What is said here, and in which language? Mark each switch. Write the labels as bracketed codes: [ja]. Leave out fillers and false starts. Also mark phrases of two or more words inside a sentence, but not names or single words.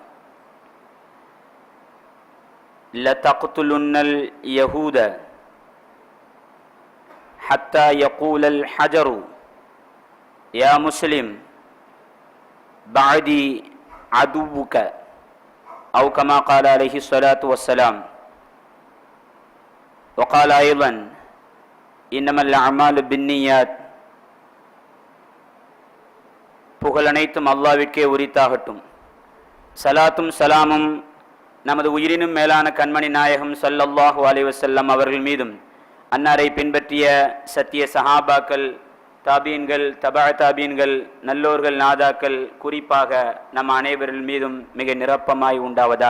[ar] لتقتلن اليهود حتى يقول الحجر يا مسلم بعدي عدوك أو كما قال عليه الصلاة والسلام وقال أيضا إنما الأعمال بالنيات [ta] புகழ் அனைத்தும் அல்லாஹ்விற்கே உரித்தாகட்டும். சலாத்தும் சலாமும் நமது உயிரினும் மேலான கண்மணி நாயகம் [ar] صلى الله عليه وسلم [ta] அவர்கள் மீதும் அன்னாரை பின்பற்றிய சத்திய சஹாபாக்கள், தாபீன்கள், தபா தாபீன்கள், நல்லோர்கள், நாதாக்கள், குறிப்பாக நம் அனைவரின் மீதும் மிக நிரப்பமாய் உண்டாவதாக.